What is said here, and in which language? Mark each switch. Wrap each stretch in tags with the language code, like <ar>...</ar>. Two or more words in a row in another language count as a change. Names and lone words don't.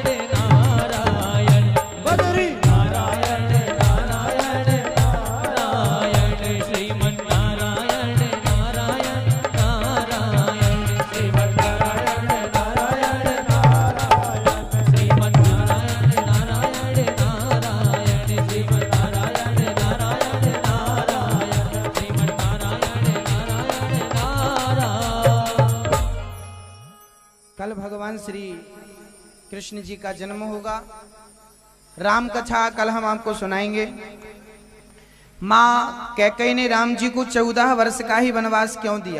<hi>नारायण, बदरी नारायण नारायण नारायण, श्रीमन नारायण नारायण नारायण, श्रीमन नारायण नारायण नारायण, श्रीमन नारायण नारायण नारायण, श्रीमन नारायण नारायण नारायण, श्रीमन नारायण नारायण नारायण। कल भगवान श्री कृष्ण जी का जन्म होगा। राम कथा कल हम आपको सुनाएंगे। माँ कैकेयी ने राम जी को 14 वर्ष का ही वनवास क्यों दिया?</hi>